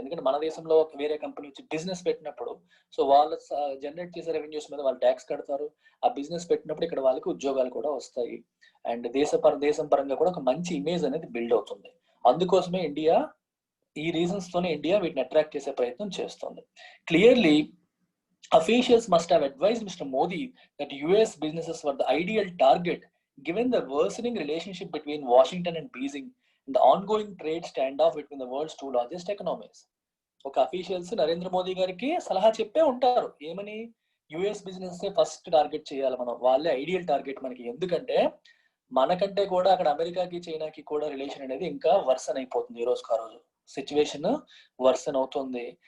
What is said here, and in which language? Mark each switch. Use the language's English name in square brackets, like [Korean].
[Telugu] ఎందుకంటే మన దేశంలో వేరే కంపెనీ వచ్చి బిజినెస్ పెట్టినప్పుడు, సో వాళ్ళు జనరేట్ చేసే రెవెన్యూస్ మీద వాళ్ళు ట్యాక్స్ కడతారు. ఆ బిజినెస్ పెట్టినప్పుడు ఇక్కడ వాళ్ళకి ఉద్యోగాలు కూడా వస్తాయి, అండ్ దేశం పరంగా కూడా ఒక మంచి ఇమేజ్ అనేది బిల్డ్ అవుతుంది. అందుకోసమే ఇండియా, ఈ రీజన్స్ తోనే ఇండియా వీటిని అట్రాక్ట్ చేసే ప్రయత్నం చేస్తుంది. [English] Clearly officials must have advised Mr. Modi that US businesses were the ideal target given the worsening relationship between Washington and Beijing and the ongoing trade standoff between the world's two largest economies. [Telugu] ఒక officials Narendra Modi గారికి సలహా చెప్పే ఉంటారు, ఏమని? US business first target చేయాలి మనం, వాళ్ళే ideal target మనకి. ఎందుకంటే మనకంటే కూడా అక్కడ అమెరికాకి చైనాకి కూడా రిలేషన్ అనేది ఇంకా వర్సన్ అయిపోతుంది, ఈ రోజుకి ఆ రోజు సిచ్యువేషన్ వర్సన్ అవుతుంది.